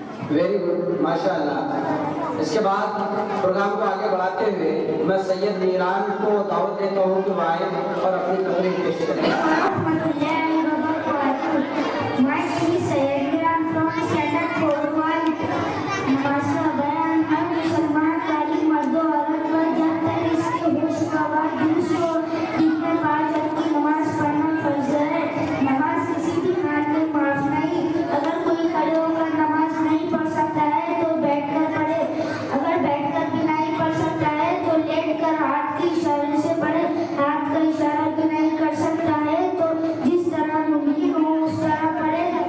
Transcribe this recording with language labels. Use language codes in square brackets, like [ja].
[ur] Very good, ماشاء اللہ۔ اس کے بعد پروگرام کو آگے بڑھاتے ہوئے میں سید نیران کو دعوت دیتا ہوں کہ وہ آئے اور اپنی تقریر پیش کریں۔ [en] My name is Syed Niran from Standard 4-1. [ur] نماز کا بیان ہر مسلمان تعلیم مرد و عورت پر جب تک اس کے ہوش و آواز درست ہو دن میں 5 وقت کی نماز پڑھنا فرض ہے۔ نماز کسی بھی حال میں معاف نہیں۔ اگر کوئی کھڑے ہو کر نماز نہیں پڑھ سکتا ہے تو بیٹھ کر پڑھے، اگر بیٹھ کر بھی نہیں پڑھ سکتا ہے تو لیٹ کر ہاتھ کے اشارے سے پڑھے۔ ہاتھ کا اشارہ بھی نہیں کر سکتا ہے تو جس طرح ممکن ہو اس طرح پڑھے۔